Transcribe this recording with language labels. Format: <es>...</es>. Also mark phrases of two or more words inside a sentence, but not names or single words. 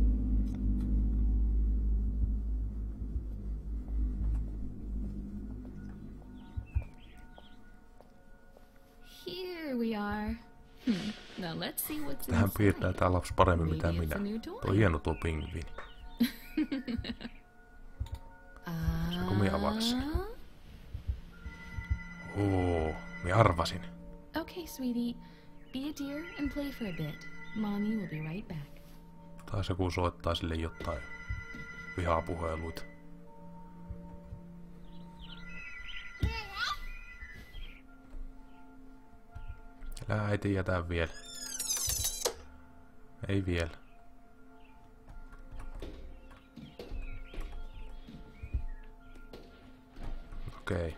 <en>Here we are. Now let's see what's</en> <fi>Tähän piirtää</fi> <en>inside.</en> <fi>tää lapsi paremmin mitä</fi> <en>Maybe</en> <fi>minä.</fi> <en>it's a new</en> <fi>Tuo</fi> <en>toy.</en> <fi>on hieno tuo pingviini. Saanko minä avata sen? Minä arvasin.</fi> <en>Okay, sweetie. Be a dear and play for a bit. Mommy will be right back.</en> <fi>Taas joku soittaa sille jotain vihapuheluita. Älä äiti jätä vielä. Ei vielä. Okei.</fi>